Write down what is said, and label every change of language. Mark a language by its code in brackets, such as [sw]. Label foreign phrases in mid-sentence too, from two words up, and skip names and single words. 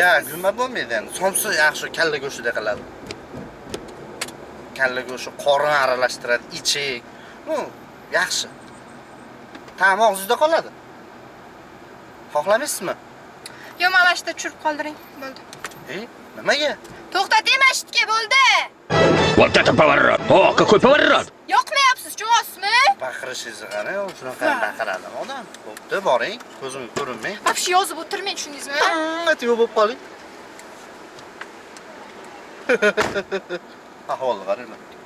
[uz] Yo'q, gumma bo'lmaydi endi. Somsa yaxshi kalla go'shtida qiladi. Kalla go'shti qorin aralashtiradi, ichik. Yaxshi. Ta'mi og'zingizda qoladi. Xohlamaysizmi? Yo, mana shunda tushirib qoldiring. Bo'ldi. Nimaga? To'xtating mashitga, bo'ldi. [ru] Вот это поворот! О, какой поворот! [uz] Yoqmayapsiz, cho'g'asizmi? Baqirishingizni qarang, shunaqa baqiradimi odam? Bo'pti, boring, ko'zimga ko'rinmang. Вообще yozib o'tirmang, tushundingizmi? Atiyo bo'lib qoling. Ahvolni qaranglar.